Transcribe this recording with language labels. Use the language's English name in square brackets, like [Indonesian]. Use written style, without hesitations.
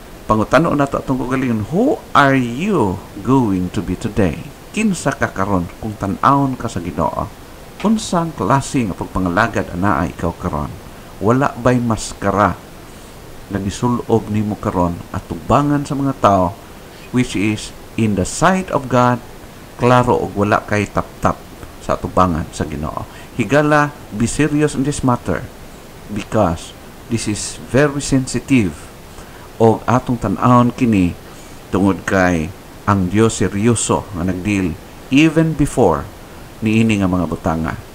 [Cebuano] Pangutano na ito atong kagalingon, [English] who are you going to be today? [Cebuano] Kinsa ka karon kung tan-awon ka sa Ginoo? Unsang klase nga pagpangalagad anaa ikaw karon? Wala ba'y maskara na gisulob nimo karon at tubangan sa mga tao, [English] which is in the sight of God [Cebuano] klaro og wala kay tap-tap sa tubangan sa Ginoo. [English] Higala, be serious in this matter because this is very sensitive. [Cebuano] O atong tan-awon kini tungod kay ang Dios seryoso nga nagdeal [English] even before [Cebuano] niini nga mga butanga.